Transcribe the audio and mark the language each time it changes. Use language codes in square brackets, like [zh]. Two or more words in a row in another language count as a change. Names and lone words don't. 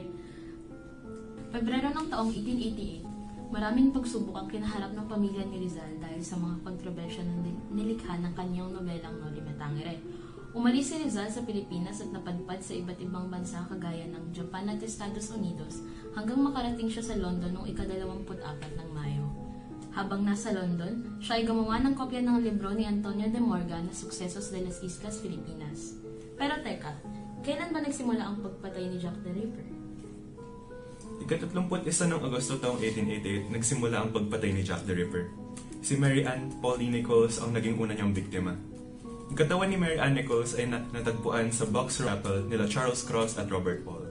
[tl] Pebrero ng taong 1888, maraming pagsubok ang kinaharap ng pamilya ni Rizal dahil sa mga kontrobersya na nilikha ng kanyang nobelang Noli Me Tangere. Umalis si Rizal sa Pilipinas at napadpad sa iba't ibang bansa kagaya ng Japan at Estados Unidos hanggang makarating siya sa London noong ika-24 ng Mayo. Habang nasa London, siya ay gumawa ng kopya ng libro ni Antonio de Morgan na Sucesos de las Islas Filipinas. Pero teka, kailan ba nagsimula ang pagpatay ni Jack the Ripper? Ika-31 ng Agosto taong 1888, nagsimula ang pagpatay ni Jack the Ripper. Si Mary Ann Pauline Nichols ang naging una niyang biktima. Ang katawan ni Mary Ann Nichols ay natagpuan sa Boxer Chapel nila Charles Cross at Robert Paul.